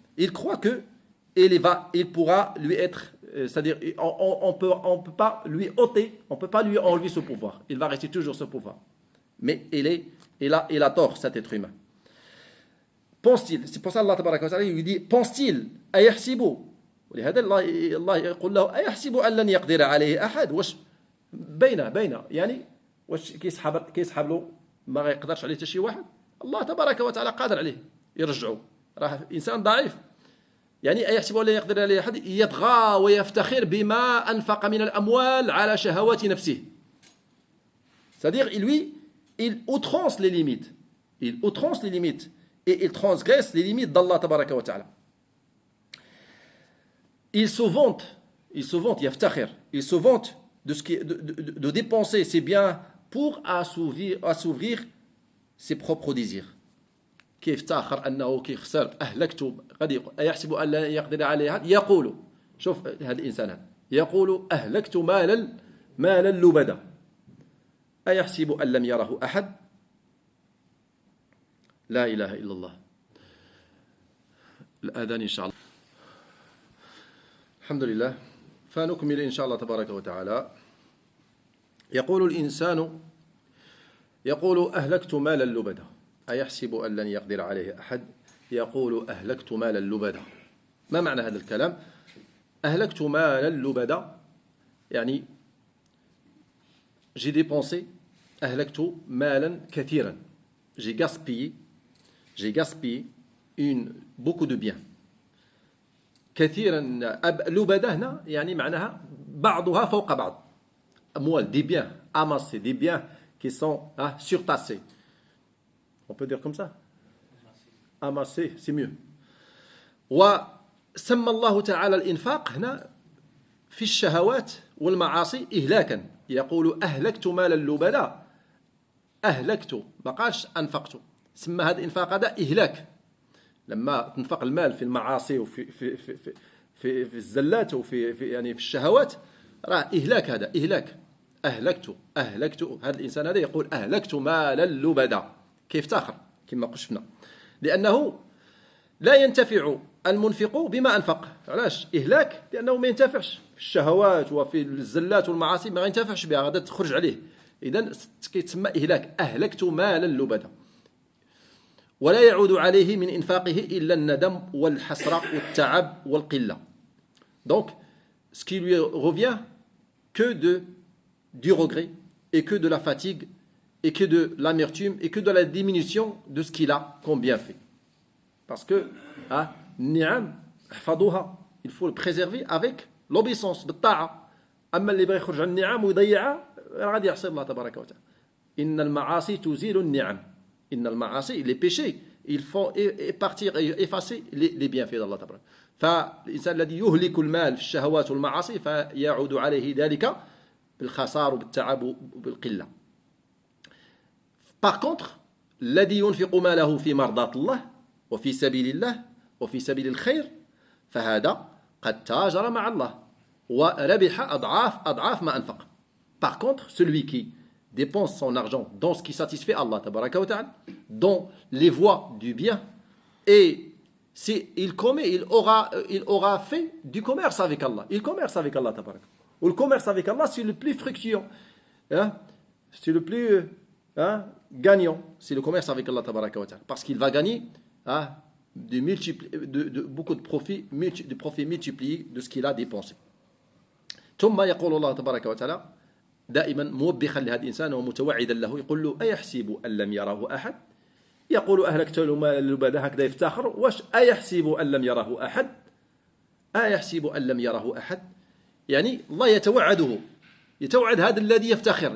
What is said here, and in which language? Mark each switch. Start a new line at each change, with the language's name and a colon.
French: Il croit que il pourra lui être, c'est-à-dire on peut pas lui ôter, on peut pas lui enlever ce pouvoir. Il va rester toujours ce pouvoir. Mais il a tort, cet être humain. Pense-t-il, c'est pour ça Allah tabaraka wa ta'ala lui dit, pense-t-il, ayahsibu,
Arabic: ولهذا الله يقول له أيحسب أن لن يقدر عليه أحد. واش بين يعني واش كيسحب له ما يقدرش عليه حتى شي واحد؟ الله تبارك وتعالى قادر عليه يرجعه، راه انسان ضعيف. يعني أيحسب أن لن يقدر عليه أحد، يطغى ويفتخر بما أنفق من الأموال على شهوات نفسه.
French: C'est-à-dire il outrance les limites. Et il transgresse les limites d'Allah tabaraka wa ta'ala. Il se vante, yaftakhir, il se vante de dépenser ses biens pour assouvir ses propres désirs.
Arabic: كيف تاخر أنه كيخسر أهلكت قد يحسب أن لا يقدر عليه أحد، يقول شوف هذا الإنسان هذا يقول أهلكت مالا لبدا أيحسب أن لم يره أحد. لا إله إلا الله. الآذان إن شاء الله. الحمد لله. فنكمل إن شاء الله تبارك وتعالى. يقول الإنسان يقول أهلكت مالا لبدا أيحسب أن لن يقدر عليه أحد. يقول أهلكت مالا لبدا. ما معنى هذا الكلام؟ أهلكت مالا لبدا يعني
French: j'ai dépensé
Arabic: أهلكت مالا كثيرا.
French: J'ai gaspillé beaucoup de biens.
Arabic: كثيرا لبدا هنا يعني معناها بعضها فوق بعض. أموال
French: des biens amassés, des biens qui sont surtassés. On peut dire comme ça? Amassés, c'est mieux.
Arabic: وسمى الله تعالى الإنفاق هنا في الشهوات والمعاصي إهلاكا. يقول أهلكت مالا لبدا. أهلكت ما قالش أنفقت. سمى هذا الإنفاق هذا إهلاك. لما تنفق المال في المعاصي وفي في في في في الزلات وفي يعني في الشهوات راه إهلاك. هذا إهلاك. أهلكت هذا الإنسان هذا يقول أهلكت مالا لبدا. كيف تاخر كما قشفنا؟ لأنه لا ينتفع المنفق بما أنفق. علاش إهلاك؟ لأنه ما ينتفعش في الشهوات وفي الزلات والمعاصي، ما ينتفعش بها، غادا تخرج عليه. إذن كيتسمى إهلاك. أهلكت مالا لبدا. ولا يعود عليه من إنفاقه إلا الندم والحسرة والتعب والقلة.
French: Donc, ce qui lui revient que du regret et que de la fatigue et que de l'amertume et que de la diminution de ce qu'il a comme bienfait. Parce que
Arabic: النعم احفظوها.
French: Il faut le préserver avec l'obéissance
Arabic: بالطاعة. أما اللي بغى يخرج عن النعم ويضيعها غادي يعصي الله تبارك وتعالى. إن المعاصي تزيل النعم. إن المعاصي les péchés ils font partir et effacer les bienfaits d'Allah تبارك. فالإنسان الذي يهلك المال في الشهوات والمعاصي فيعود عليه ذلك بالخسار وبالتعب وبالقلة.
French: Par contre
Arabic: الذي ينفق ماله في مرضاة الله وفي سبيل الله وفي سبيل الخير فهذا قد تاجر مع الله وربح أضعاف ما أنفق.
French: Par contre celui qui dépense son argent dans ce qui satisfait Allah tabaraka wa ta'ala, dans les voies du bien, et il aura fait du commerce avec Allah. Il commerce avec Allah tabaraka. Ou le commerce avec Allah, c'est le plus fructueux, c'est le plus gagnant, c'est le commerce avec Allah tabaraka wa ta'ala, parce qu'il va gagner beaucoup de profits multipliés de ce qu'il a dépensé.
Arabic: ثم يقول الله تبارك وتعالى دائما موبخا لهذا الإنسان ومتوعدا له، يقول له أيحسب أن لم يره أحد. يقول أهلكت له مالا لبدا. هكذا يفتخر. واش أيحسب أن لم يره أحد؟ أيحسب أن لم يره أحد يعني الله يتوعد هذا الذي يفتخر.